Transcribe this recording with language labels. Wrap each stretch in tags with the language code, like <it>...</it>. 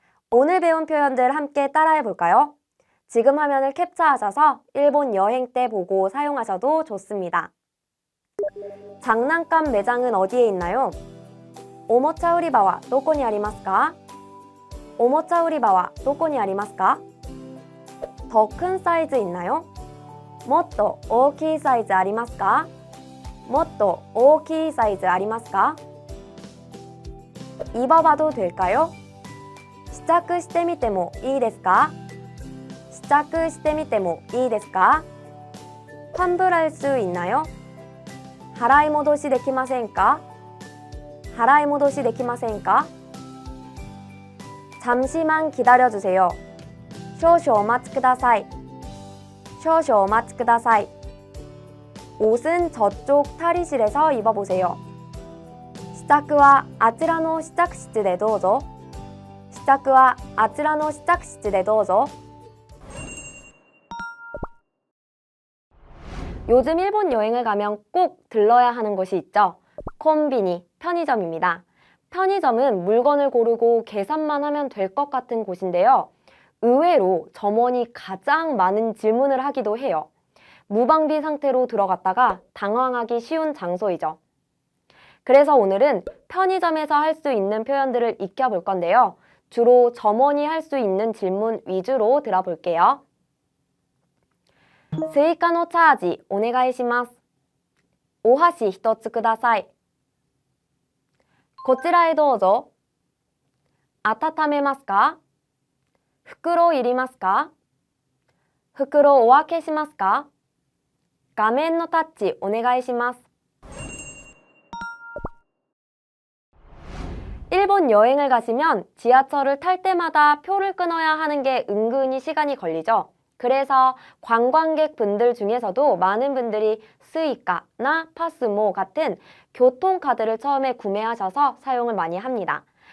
<ko>오늘 배운 표현들 함께 따라해 볼까요? 지금 화면을 캡처하셔서 일본 여행 때 보고 사용하셔도 좋습니다. 장난감 매장은 어디에 있나요?</ko> <ja>오모차 우리바와 도코니 아리마스까? 오모차 우리바와 도코니 아리마스까?</ja> <ko>더 큰 사이즈 있나요?</ko> <ja>もっと大きいサイズありますか?もっと大きいサイズありますか?</ja> <ko>입어봐도 될까요?</ko> <ja>試着してみてもいいですか?試着してみてもいいですか?</ja> <ko>환불할 수 있나요?</ko> <ja>払い戻しできませんか?払い戻しできませんか?</ja> <ko>잠시만 기다려주세요.</ko> <ja>少々お待ちください. 少々お待ちください.</ja> <ko>옷은 저쪽 탈의실에서 입어보세요.</ko> <ja>試着はあちらの試着室でどうぞ.試着はあちらの試着室でどうぞ.</ja> <ko>요즘 일본 여행을 가면 꼭 들러야 하는 곳이 있죠. 콤비니, 편의점입니다. 편의점은 물건을 고르고 계산만 하면 될 것 같은 곳인데요. 의외로 점원이 가장 많은 질문을 하기도 해요. 무방비 상태로 들어갔다가 당황하기 쉬운 장소이죠. 그래서 오늘은 편의점에서 할 수 있는 표현들을 익혀볼 건데요. 주로 점원이 할 수 있는 질문 위주로 들어볼게요.</ko> <ja>追加のチャージお願いします。お箸一つください。こちらへどうぞ。温めますか？袋いりますか？袋お分けしますか？画面のタッチお願いします。</ja> <ko>일본 여행을 가시면 지하철을 탈 때마다 표를 끊어야 하는 게 은근히 시간이 걸리죠. 그래서 관광객 분들 중에서도 많은 분들이 스이카나 파스모 같은 교통카드를 처음에 구매하셔서 사용을 많이 합니다.</ko>